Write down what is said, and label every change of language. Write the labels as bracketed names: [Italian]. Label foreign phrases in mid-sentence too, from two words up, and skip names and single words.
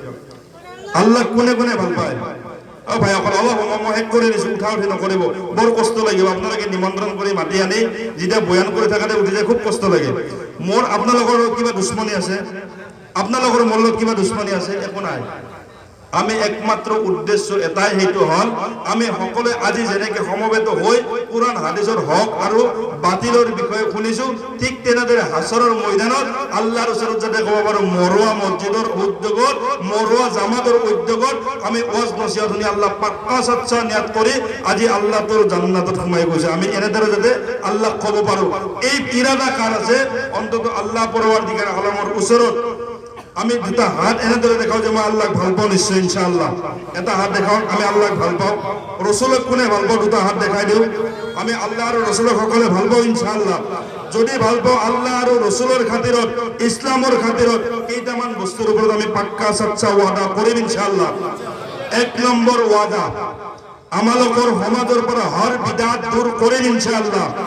[Assamese] আল্লাহ কোনে কোনে ভাল পায় ও ভাই অকল অলপ সময় শেষ করে দিছো উঠা উঠি নকৰিব বৰ কষ্ট লাগিব আপোনালোকে নিমন্ত্ৰণ কৰি মাতি আনি যেতিয়া বয়ান কৰি থাকাতে উঠি যায় খুব কষ্ট লাগে মোৰ আপোনালোকৰ কিবা দুশ্মনী আছে আপোনালোকৰ মোৰ লগত কিবা দুশ্মনী আছে একো নাই আমি একমাত্র উদ্দেশ্য এটাই হেতু হল আমি সকলে আজি যেনেকে সমবেত হই [Bangla] কুরআন হাদিসের হক আর বাতিলের বিষয়ে [Assamese] শুনিছো ঠিক তেনেদৰে হাসরের ময়দানত আল্লাহর ওচৰত যাতে কব পাৰো মরুয়া মসজিদের উদ্যোগত মরুয়া জামাতের উদ্যোগত আমি ওয়াজ নসিহত শুনি আল্লাহ পাক্কা সচ্চা নিয়াত কৰি আজি আল্লাহ তোর জান্নাতত সোমাই গৈছে আমি এনেদৰে যাতে আল্লাহ কব পাৰো এই ইরাদা কার আছে অন্তত আল্লাহ পরওয়ারদিগার আলমৰ ওচৰত আমি দুটা হাত এনেদৰে দেখাও যে মই আল্লাহক ভাল পাওঁ নিশ্চয় ইনশাআল্লাহ এটা হাত দেখাও আমি আল্লাহক ভাল পাওঁ রাসূলক কোনে ভাল পাওঁ দুটা হাত দেখাই দিও আমি আল্লাহ আৰু রাসূলক সকলে ভাল পাওঁ ইনশাআল্লাহ যদি ভাল পাওঁ আল্লাহ আৰু রাসূলৰ খাতিৰত ইসলামৰ খাতিৰত কেইটামান বস্তুৰ ওপৰত আমি পাক্কা সচ্চা ওয়াদা কৰিম ইনশাআল্লাহ এক নম্বৰ ওয়াদা আমালোকৰ সমাজৰ পৰা হৰ বিদাত দূৰ কৰিম ইনশাআল্লাহ